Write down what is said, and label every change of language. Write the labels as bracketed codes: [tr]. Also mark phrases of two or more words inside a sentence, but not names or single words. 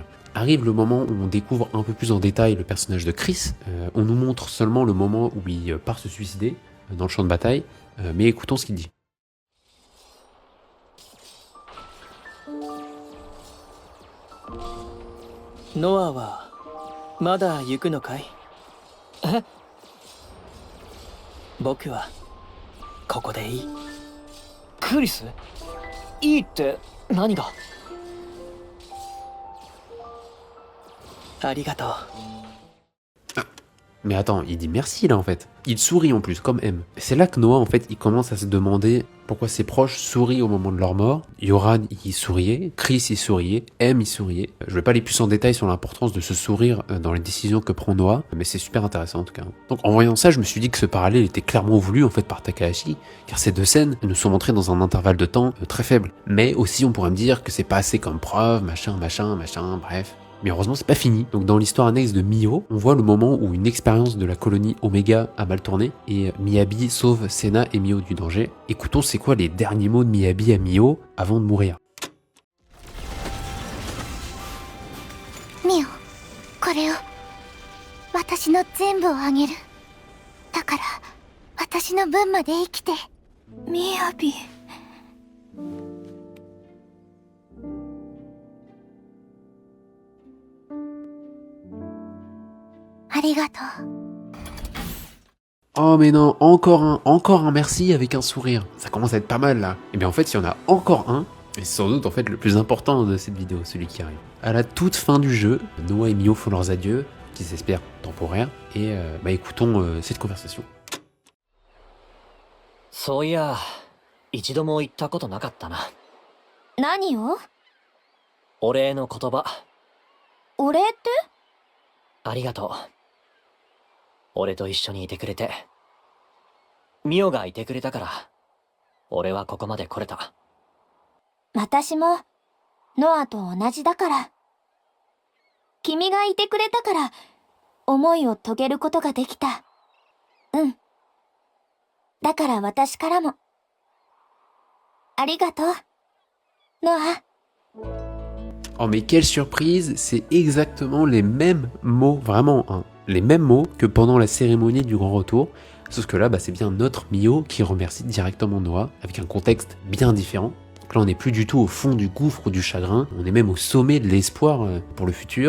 [fr] Arrive le moment où on découvre un peu plus en détail le personnage de Chris. On nous montre seulement le moment où il part se suicider dans le champ de bataille, mais écoutons ce qu'il dit. [ja] Noah はまだ行くのかい? え？僕はここでいい. Chris? いいって何が? Arigato. [fr] Mais attends, il dit merci là en fait. Il sourit en plus, comme M. C'est là que Noah en fait, il commence à se demander pourquoi ses proches sourient au moment de leur mort. Yoran, il souriait, Chris, il souriait, M, il souriait. Je vais pas aller plus en détail sur l'importance de ce sourire dans les décisions que prend Noah, mais c'est super intéressant en tout cas. Donc en voyant ça, je me suis dit que ce parallèle était clairement voulu en fait par Takahashi, car ces deux scènes nous sont montrées dans un intervalle de temps très faible. Mais aussi on pourrait me dire que c'est pas assez comme preuve, machin, bref. Mais heureusement, c'est pas fini. Donc dans l'histoire annexe de Mio, on voit le moment où une expérience de la colonie Omega a mal tourné et Miyabi sauve Sena et Mio du danger. Écoutons c'est quoi les derniers mots de Miyabi à Mio avant de mourir. [ja] Mio, これを私の全部をあげる。だから私の分まで生きて。ミヤビ。 [fr] Oh mais non, encore un merci avec un sourire. Ça commence à être pas mal là. Et bien en fait, il y en a encore un, et c'est sans doute en fait le plus important de cette vidéo, celui qui arrive. À la toute fin du jeu, Noah et Mio font leurs adieux, qui s'espèrent temporaires, et écoutons cette conversation. [ja] そういや、一度も言ったことなかったな。何を？お礼の言葉。お礼って？ありがとう。俺と一緒にいてくれて。ミオがいてくれたから、俺はここまで来れた。私も、ノアと同じだから。君がいてくれたから、思いを遂げることができた。うん。だから私からも。ありがとう、ノア。 [fr] Oh mais quelle surprise, c'est exactement les mêmes mots, vraiment, hein, les mêmes mots que pendant la cérémonie du grand retour, sauf que là, c'est bien notre Mio qui remercie directement Noah, avec un contexte bien différent. Donc là, on n'est plus du tout au fond du gouffre du chagrin, on est même au sommet de l'espoir pour le futur.